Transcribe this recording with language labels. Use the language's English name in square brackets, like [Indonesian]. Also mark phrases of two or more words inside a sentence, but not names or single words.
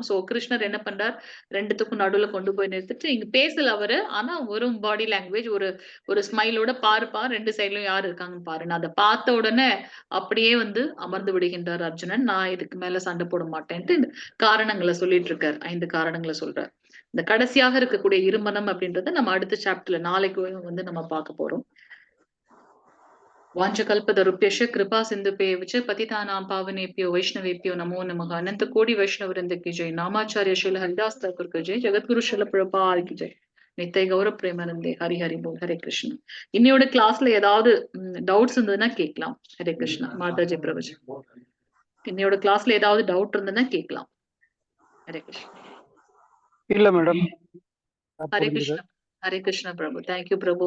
[Tamil] சோ கிருஷ்ணர் என்ன பண்றார் 2த்துக்கும் நடுவுல கொண்டு போய் நிறுத்திட்டு இங்க பேசல அவரு, ஆனா வெறும் [English] body language [Tamil] ஒரு ஸ்மைலோட பாருப்பா 2 சைட்லயும் யாரு இருக்காங்கன்னு பாரு. நான் அதை பார்த்த உடனே அப்படியே வந்து அமர்ந்து விடுகின்றார் அர்ஜுனன். நான் இதுக்கு மேல சண்டை போட மாட்டேன்ட்டு காரணங்களை சொல்லிட்டு இருக்காரு. 5 காரணங்களை சொல்றார். இந்த கடைசியாக இருக்கக்கூடிய இருமனம் அப்படின்றத நம்ம அடுத்த சாப்டர்ல நாளைக்கு வந்து நம்ம பார்க்க போறோம். [Sanskrit] वाञ्छकल्पतरुभ्यश्च कृपा सिन्धुभ्यश्च पतितानां पावनेभ्यो वैष्णवेभ्यो नमो नमः। [Hindi] अनंत कोटि वैष्णव वृंद की जय। नामाचार्य श्रील हरिदास ठाकुर की जय। जगत गुरु श्रील प्रभुपाद की जय। [Bangla] নিতাই গৌর প্রেমানন্দে. হরি হরি বোল. ஹரே கிருஷ்ணா. [Tamil] இன்னையோட கிளாஸ்ல ஏதாவது டவுட்ஸ் இருந்ததுன்னா கேட்கலாம். ஹரே கிருஷ்ணா. மாதாஜி பிரபுஜி, இன்னையோட கிளாஸ்ல ஏதாவது டவுட் இருந்ததுன்னா கேட்கலாம். ஹரே கிருஷ்ணா. இல்ல மேடம். ஹரே கிருஷ்ணா. ஹரே கிருஷ்ணா பிரபு. தேங்க்யூ பிரபு.